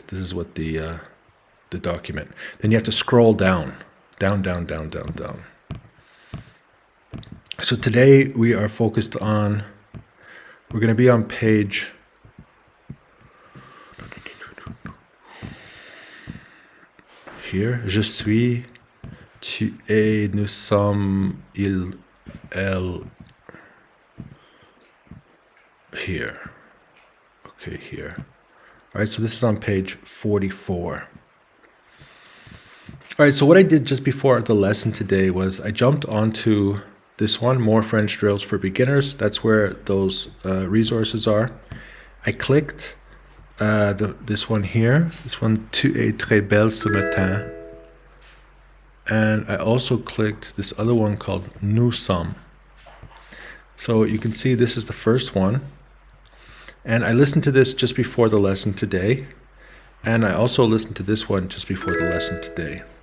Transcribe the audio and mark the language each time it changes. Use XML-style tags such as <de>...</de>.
<en>This is what the document. Then you have to scroll down. Down. So today we are focused on, we're going to be on page here.</en> <fr>Je suis, tu es, nous sommes, il, elle.</fr> <en>Here. Okay, here. All right, so this is on page 44. All right, so what I did just before the lesson today was I jumped onto this one, More French Drills for Beginners. That's where those resources are. I clicked this one here. This one,</en> <fr>Tu es très belle ce matin.</fr> <en>And I also clicked this other one called Nous sommes. So you can see this is the first one. And I listened to this just before the lesson today. And I also listened to this one just before the lesson today.</en>